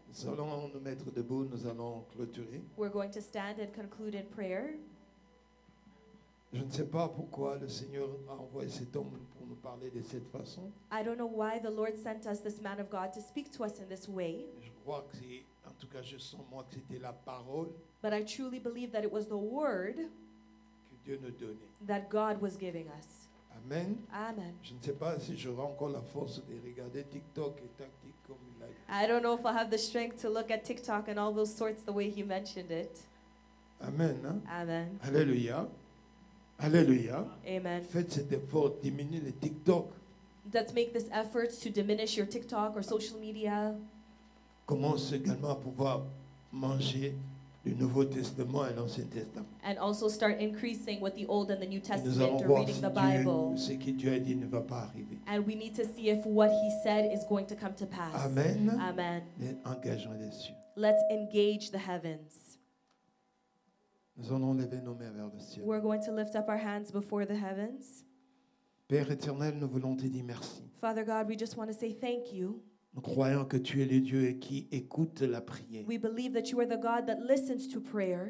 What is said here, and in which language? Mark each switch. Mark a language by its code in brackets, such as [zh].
[fr] Nous allons nous mettre debout, nous allons clôturer. [en] We're going to stand and conclude in prayer. [fr] Je ne sais pas pourquoi le Seigneur a envoyé cet homme pour nous parler de cette façon. [en] I don't know why the Lord sent us this man of God to speak to us in this way, [fr] Je crois que c'est, en tout cas, je sens moi que c'était la parole [en] but I truly believe that it was the word [fr] que Dieu nous donnait. [en] that God was giving us. Amen. Amen. [fr] Je ne sais pas si j'aurai encore la force de regarder TikTok et tactique comme il a dit. [en] I don't know if I'll have the strength to look at TikTok and all those sorts the way he mentioned it. Amen. Hein? Amen. Alléluia. Alléluia. Amen. [fr] Faites cet effort, diminuez le TikTok. [en] Let's make this effort to diminish your TikTok or social media. [fr] Commence également à pouvoir manger le Nouveau Testament et l'Ancien Testament. [en] And also start increasing with the Old and the New [fr] Et nous allons [en] Testament or [fr] voir [en] reading the Bible. [fr] ce que Dieu a dit ne va pas arriver. [en] And we need to see if what he said is going to come to pass. Amen. Amen. [fr] Et engageons les cieux. [en] Let's engage the heavens. [fr] Nous allons lever nos mains vers le ciel. [en] We're going to lift up our hands before the heavens. [fr] Père éternel, nous voulons te dire merci. [en] Father God, we just want to say thank you. [fr] Nous croyons que tu es le Dieu qui écoute la prière. [en] We believe that you are the God that listens to prayer